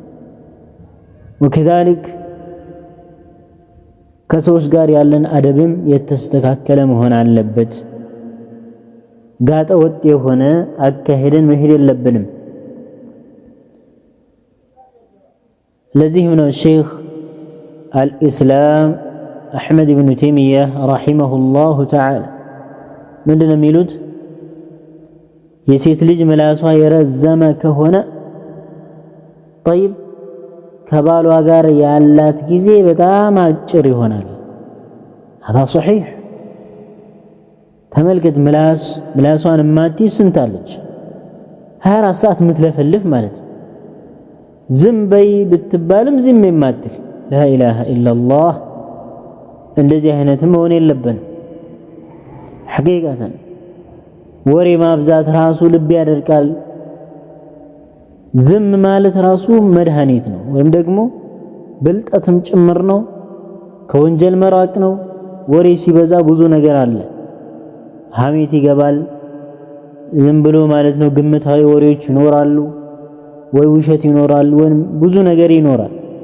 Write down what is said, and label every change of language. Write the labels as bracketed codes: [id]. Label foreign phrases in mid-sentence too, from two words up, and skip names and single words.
[am] ወከዛሊክ ከሰዎች ጋር ያለን አደብም የተስተካከለ መሆን አለበት። ጋጠ ወጥ የሆነ አካሄድን መሄድ የለብንም። ለዚህም ነው ሼኽ አልኢስላም አሕመድ ብኑ ተይሚያ [ar] رحمه الله تعالى [am] ምንድነው የሚሉት? የሴት ልጅ ምላሷ የረዘመ ከሆነ ጠይብ ከባሏ ጋር ያላት ጊዜ በጣም አጭር ይሆናል። [ar] هذا صحيح። [am] ተመልከት ምላሷን ማትይዝ ስንት አለች? 24 ሰዓት የምትለፈልፍ ማለት ነው። ዝም በይ ብትባልም ዝም የማትል [ar] لا إله إلا الله። [am] እንደዚህ አይነትም መሆን የለብንም። ሐቂቃተን ወሬ ማብዛት ራሱ ልብ ያደርቃል። ዝም ማለት ራሱ መድኃኒት ነው፣ ወይም ደግሞ ብልጠትም ጭምር ነው። ከወንጀል መራቅ ነው። ወሬ ሲበዛ ብዙ ነገር አለ። ሐሜት ይገባል። ዝም ብሎ ማለት ነው ግምታዊ ወሬዎች ይኖራሉ፣ ወይ ውሸት ይኖራል፣ ወይም ብዙ ነገር ይኖራል።